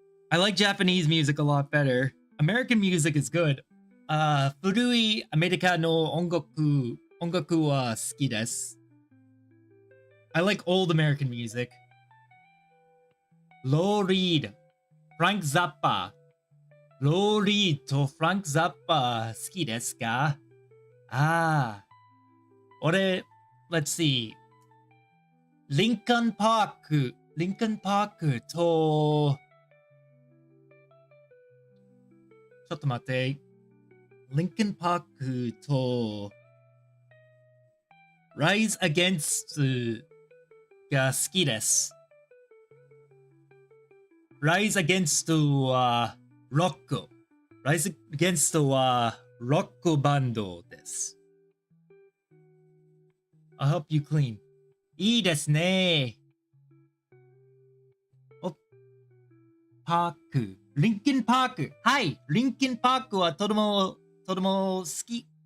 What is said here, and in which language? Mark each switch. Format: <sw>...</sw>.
<en>I like Japanese music a lot better. American music is good.</en> <ja>古いアメリカの音楽は好きです。</ja> <en>I like old American music. Lou Reed, Frank Zappa.</en> <ja>Lou Reed と Frank Zappa 好きですか？</ja> <en>俺、let's see.</en> <ja>リンカンパークと、ちょっと待って。リンカンパークと、Rise Against が好きです。 Rise Against はロック。 Rise Against はロックバンドです。</ja> <en>I hope you clean.</en> <ja>いいですね。パーク。リンキンパーク。はい。リンキンパークはとても好き。</ja>